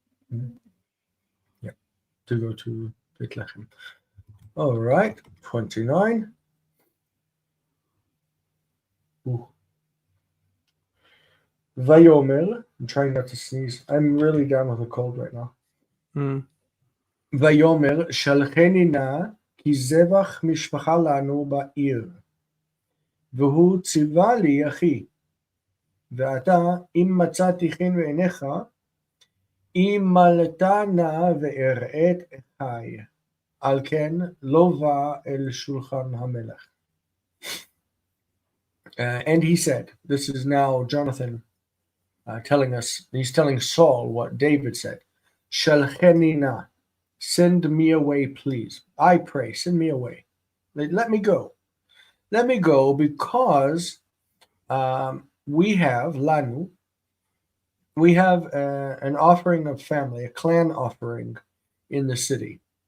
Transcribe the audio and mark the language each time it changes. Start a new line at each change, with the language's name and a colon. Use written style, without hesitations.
English: Yeah. To go to Bethlehem. All right. 29. Ooh. Vayomer, I'm trying not to sneeze. I'm really down with a cold right now. Mm.
Hebrew: ויאמר שלחני נא כי זבח משפחה לנו בעיר. והוא ציווה לי אחי, ועתה אם מצאתי חן בעיניך, אם מלאת נא ואראה את אחי, על כן לא בא אל שולחן המלך.
English: And he said, this is now Jonathan telling us, he's telling Saul what David said.
Hebrew: Shalcheni na,
English: send me away, please. I pray, send me away. Let me go. Let me go because we have, Lanu, we have an offering of family, a clan offering in the city.